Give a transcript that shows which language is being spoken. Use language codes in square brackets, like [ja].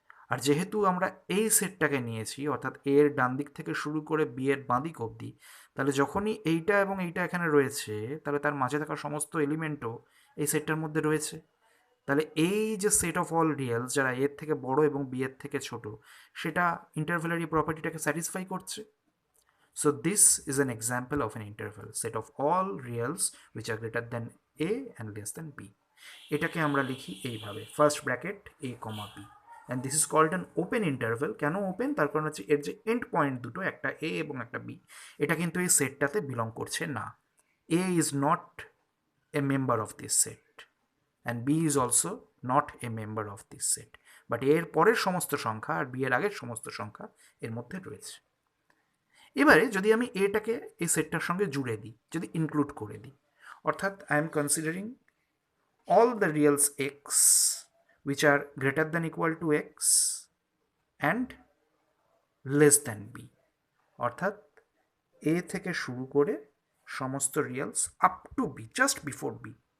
[bn] আর যেহেতু আমরা এই সেটটাকে নিয়েছি, অর্থাৎ এ এর ডান দিক থেকে শুরু করে বি এর বাঁ দিক অবধি, তাহলে যখনই এইটা এবং এইটা এখানে রয়েছে, তাহলে তার মাঝে থাকা সমস্ত এলিমেন্টও এই সেটটার মধ্যে রয়েছে। তাহলে এই যে সেট অফ অল রিয়েলস যারা এর থেকে বড় এবং বি এর থেকে ছোট, সেটা ইন্টারভ্যালারি প্রপার্টিটাকে স্যাটিসফাই করছে। [en] So this is an example of an interval set of all reals which are greater than a and less than b. [bn] এটাকে আমরা লিখি এইভাবে, first bracket a comma b, [en] And this is called an open interval. [bn] কেন open? তার কারণ হচ্ছে এর যে এন্ড পয়েন্ট দুটো, একটা a এবং একটা b, এটা কিন্তু এই সেটটাতে বিলং করছে না। a is not [en] a member of this set and b is also not a member of this set, [bn] but এর পরের সমস্ত সংখ্যা আর বি এর আগের সমস্ত সংখ্যা এর মধ্যে রয়েছে। এবারে যদি আমি এটাকে এই সেটটার সঙ্গে জুড়ে দিই, যদি ইনক্লুড করে দিই, অর্থাৎ [en] I am considering all the reals x which are greater than equal to x and less than b, [bn] অর্থাৎ a থেকে শুরু করে সমস্ত reels up to B, just before B.